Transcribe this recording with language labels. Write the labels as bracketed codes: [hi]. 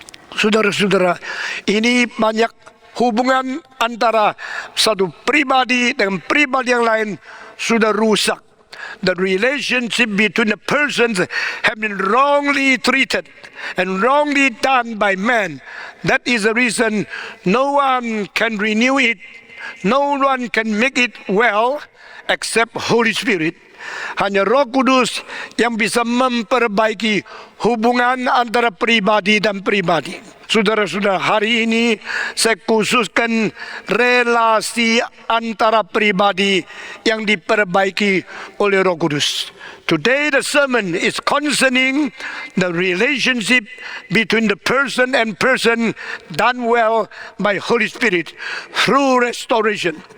[id] Saudara-saudara, ini banyak hubungan antara satu pribadi dengan pribadi yang lain sudah rusak. [en] The relationship between the persons have been wrongly treated and wrongly done by man. That is the reason no one can renew it, no one can make it well except Holy Spirit. [id] Hanya Roh Kudus yang bisa memperbaiki hubungan antara pribadi dan pribadi. Saudara-saudara, hari ini saya khususkan relasi antara pribadi yang diperbaiki oleh Roh Kudus. [en] Today the sermon is concerning the relationship between the person and person done well by Holy Spirit through restoration.